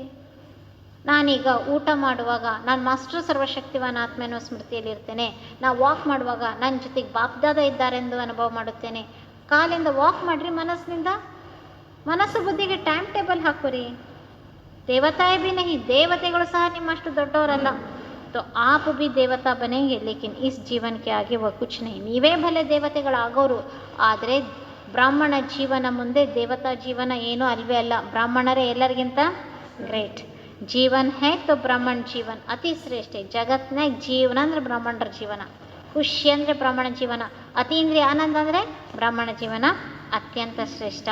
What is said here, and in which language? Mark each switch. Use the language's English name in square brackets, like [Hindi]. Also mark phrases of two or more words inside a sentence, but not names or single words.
[Kannada] ನಾನೀಗ ಊಟ ಮಾಡುವಾಗ ನಾನು ಮಾಸ್ಟರ್ ಸರ್ವಶಕ್ತಿವಾನ್ ಆತ್ಮ ಅನ್ನೋ ಸ್ಮೃತಿಯಲ್ಲಿರ್ತೇನೆ. ನಾ ವಾಕ್ ಮಾಡುವಾಗ ನನ್ನ ಜೊತೆಗೆ ಬಾಪ್ದಾದ ಇದ್ದಾರೆಂದು ಅನುಭವ ಮಾಡುತ್ತೇನೆ. ಕಾಲಿಂದ ವಾಕ್ ಮಾಡಿರಿ, ಮನಸ್ಸು ಬುದ್ಧಿಗೆ [English] time table [Kannada] ಹಾಕೋರಿ. [Hindi] देवताएं भी नहीं, [Kannada] ದೇವತೆಗಳು ಸಹ ನಿಮ್ಮಷ್ಟು ದೊಡ್ಡವರಲ್ಲ. [Hindi] तो आप भी देवता बनेंगे, लेकिन इस जीवन के आगे वह कुछ नहीं. [Kannada] ನೀವೇ ಭಲೆ ದೇವತೆಗಳಾಗೋರು, ಆದರೆ ಬ್ರಾಹ್ಮಣ ಜೀವನ ಮುಂದೆ ದೇವತಾ ಜೀವನ ಏನೂ ಅಲ್ವೇ ಅಲ್ಲ. ಬ್ರಾಹ್ಮಣರೇ ಎಲ್ಲರಿಗಿಂತ ಗ್ರೇಟ್. [Hindi] जीवन है तो ब्राह्मण जीवन [Kannada] ಅತಿ ಶ್ರೇಷ್ಠ. ಜಗತ್ನಾಗ ಜೀವನ ಅಂದರೆ ಬ್ರಾಹ್ಮಣರ ಜೀವನ, ಖುಷಿ ಅಂದರೆ ಬ್ರಾಹ್ಮಣ ಜೀವನ, ಅತೀಂದ್ರಿಯ ಆನಂದ ಅಂದರೆ ಬ್ರಾಹ್ಮಣ ಜೀವನ ಅತ್ಯಂತ ಶ್ರೇಷ್ಠ.